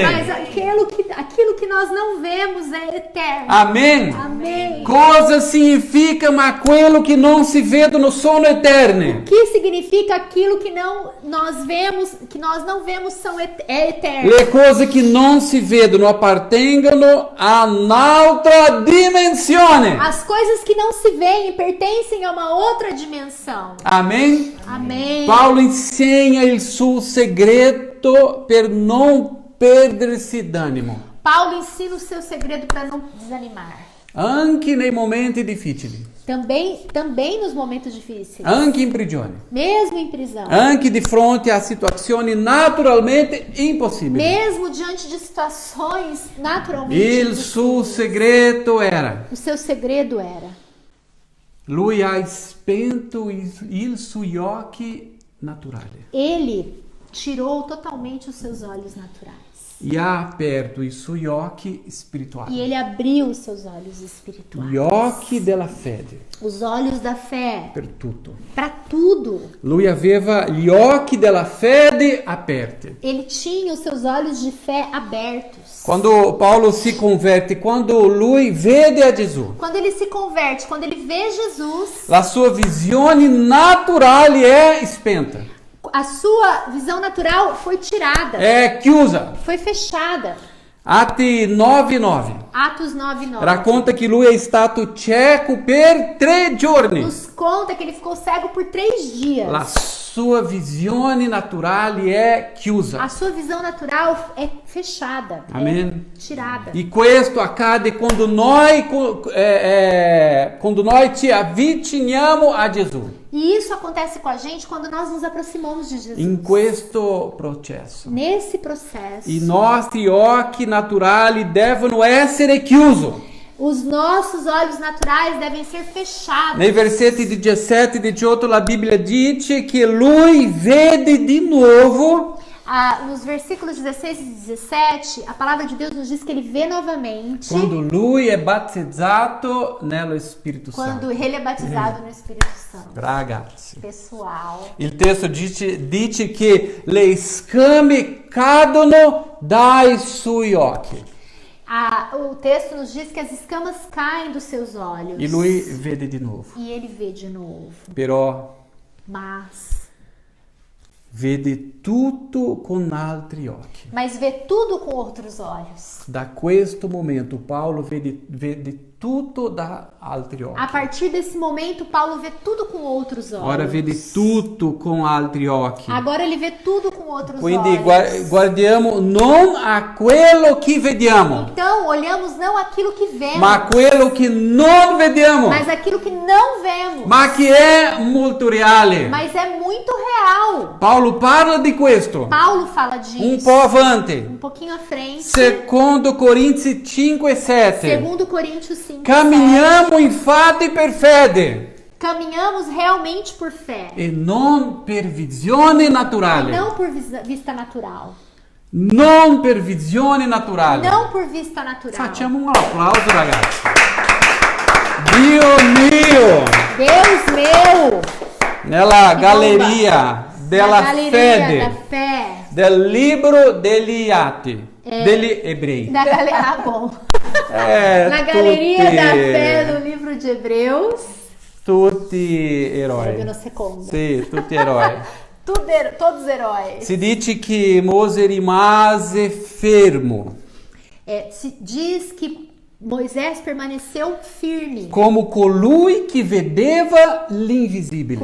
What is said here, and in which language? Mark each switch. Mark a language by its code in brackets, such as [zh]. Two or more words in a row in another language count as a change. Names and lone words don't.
[pt] Mas aquilo que nós não vemos é eterno. [it] Amen. [pt] Amém. [it] Cosa significa ma quello che non si vedono sono eterne? [pt] O que significa aquilo que nós não vemos é eterno. [it] Le cose che non si vedono appartengono a un'altra dimensione. [pt] As coisas que não se veem pertencem a uma outra dimensão. [it] Amen. [pt] Amém. [it] Paolo insegna il suo segreto per non perdersi d'animo, [pt] Paulo ensina o seu segredo para não desanimar. [it] anche nei momenti difficili, [pt] Também nos momentos difíceis. [it] anche in prigione, [pt] Mesmo em prisão. [it] anche di fronte a situazioni naturalmente impossibili. [pt] Mesmo diante de situações naturalmente [it] Il [pt] impossíveis. [it] suo segreto era: [pt] O seu segredo era: [it] lui ha spento i suoi occhi naturali [pt] ele tirou totalmente os seus olhos naturais. [it] e ha aperto i suoi occhi [pt] E [it] spirituali, [pt] ele abriu os seus olhos espirituais. [it] gli occhi della fede [pt] Os olhos da fé [it] per tutto. [pt] para tudo. [it] Lui aveva gli occhi della fede aperti. [pt] Ele tinha os seus olhos de fé abertos. [it] Quando Paolo si converte, quando lui vede a Gesù, [pt] Quando ele se converte, quando ele vê Jesus, [it] la sua visione naturale è spenta, [pt] a sua visão natural foi tirada, [it] è chiusa. [pt] foi fechada. [it] Atti 9:9 [pt] Atos 9:9 [it] racconta che lui è stato cieco per 3 giorni. [pt] nos conta que ele ficou cego por 3 dias. [it] La sua visione naturale è chiusa. [pt] A sua visão natural é fechada, Amém. é tirada. [it] E questo accade quando noi ci avviciniamo a Gesù. [pt] E isso acontece com a gente quando nós nos aproximamos de Jesus. [it] In questo processo [pt] Nesse processo, [it] i nostri occhi naturali devono essere chiusi. [pt] os nossos olhos naturais devem ser fechados. [it] Nei versetti 17 e 18 la Bibbia dice che lui vede di nuovo [pt] Nos versículos 16 e 17, a palavra de Deus nos diz que ele vê novamente [it] quando lui è battezzato nello Spirito [pt] quando [it] Santo. [pt] ele é batizado no Espírito Santo. [it] Ragazzi, [pt] Pessoal, [it] il testo dice che le scame cadono dai suoi occhi [pt] o texto nos diz que as escamas caem dos seus olhos. [it] e lui vede di nuovo. [pt] E ele vê de novo. [it] Però [pt] Mas [it] vede tutto con altri occhi. [pt] vê tudo com outros olhos. [it] Da questo momento Paolo vede tutto da altri occhi. [pt] A partir desse momento, Paulo vê tudo com outros olhos. [it] Ora vede tutto con altri occhi. [pt] Agora ele vê tudo com outros [it] Quindi [pt] olhos. [it] guardiamo non a quello che vediamo, [pt] Então, olhamos não aquilo que vemos, [it] ma a quello che non vediamo, [pt] mas aquilo que não vemos. [it] ma che è molto reale. [pt] Mas é muito real. [it] Paolo parla di questo [pt] Paulo fala disso. [it] un po' avanti. [pt] Um pouquinho à frente. [it] Secondo Corinzi 5 e 7. [pt] Segundo Coríntios 5, [it] Camminiamo infatti per fede [pt] 7. Caminhamos realmente por fé. [it] e non per visione naturale. [pt] Não por vista natural. [it] Non per visione naturale. [pt] Não por vista natural. [it] Facciamo un applauso, ragazzi. Dio mio! [pt] Deus meu! [it] Nella [pt] Que [it] galleria della [pt] Na galeria [it] fede [pt] da fé. [it] del libro degli Atti degli Ebrei. [pt] Da galera, bom. Na [it] tutti, [pt] galeria da fé do livro de Hebreus. [it] tutti Sarebbe eroi. no secondo. Sì, tutti eroi. [pt] Todos heróis. [it] Si dice che Mosè rimase fermo, [pt] Se diz que Moisés permaneceu firme, [it] come colui che vedeva l'invisibile,